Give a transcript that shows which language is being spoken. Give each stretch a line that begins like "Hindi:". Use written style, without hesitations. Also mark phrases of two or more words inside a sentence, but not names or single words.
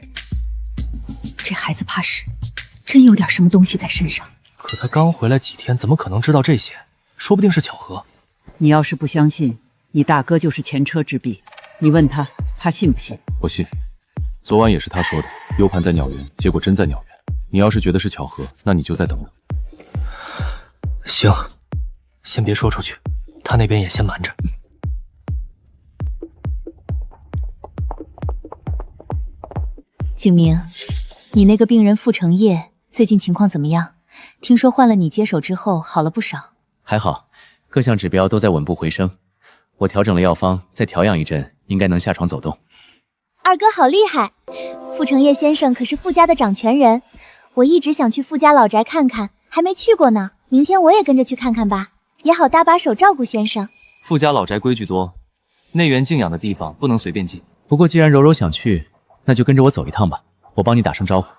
Chinese: 這孩子怕是真有點什麼東西在身上。可他剛回來幾天，怎麼可能知道這些？說不定是巧合。你要是不相信，你大哥就是前車之鑑，你問他，他信不信？我信。昨晚也是他說的 ，U 盤在鳥園，結果真在鳥園。你要是覺得是巧合，那你就再等等。行，先別說出去，他那邊也先瞞着。景明，你那個病人傅成業最近情況怎麼樣？聽說換了你接手之後好了不少。還好，各項指標都在穩步回升。我調整了藥方，再調養一陣，應該能下床走動。二哥好厲害！傅成業先生可是傅家的掌權人，我一直想去傅家老宅看看，還沒去過呢。明天我也跟着去看看吧，也好搭把手照顧先生。傅家老宅規矩多，內園靜養的地方不能隨便進。不過既然柔柔想去，那就跟着我走一趟吧，我幫你打聲招呼。